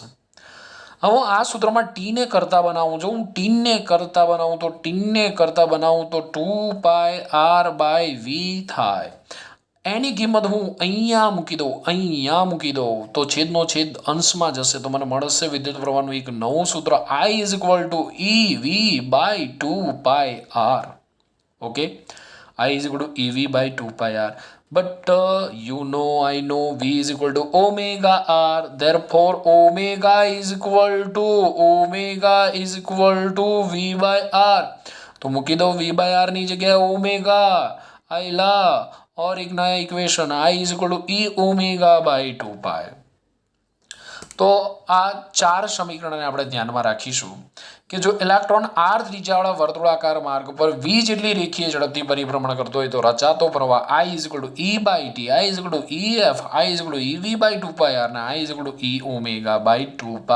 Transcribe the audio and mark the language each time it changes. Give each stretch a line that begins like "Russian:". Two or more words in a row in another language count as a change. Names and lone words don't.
Gujarati: હવે હું આ સૂત્રમાં ટીને કરતા બનાવું, જો હું ટીને કરતા બનાવું તો 2πr/v થાય. એની કિંમત હું અહીંયા મૂકી દઉં તો છેદનો છેદ અંશમાં જશે તો મને મળશે વિદ્યુત પ્રવાહનું એક નવું સૂત્ર
English: I is equal to EV/2πr.
Gujarati: ઓકે,
English: I is equal to EV by 2πr. But I know V is equal to omega r. Therefore, omega is equal to V by r. तो
Gujarati: મૂકી દો
English: V by r
Gujarati: ની જગ્યાએ ઓમેગા આયલા
Hindi: और एक नया इक्वेशन
English: I is equal to E omega by 2π.
Gujarati: તો આ 4 સમીકરણને આપણે ધ્યાનમાં રાખીશું કે જો ઇલેક્ટ્રોન આર ત્રિજ્યાવાળા વર્તુળાકાર માર્ગ પર વી જેટલી રેખીય ઝડપથી પરિભ્રમણ કરતો હોય તો રચાતો પ્રવાહ
English: I is equal to E by T, I is equal to EF, I is equal to EV by 2πr
Gujarati: અને
English: I is equal to E omega by 2π.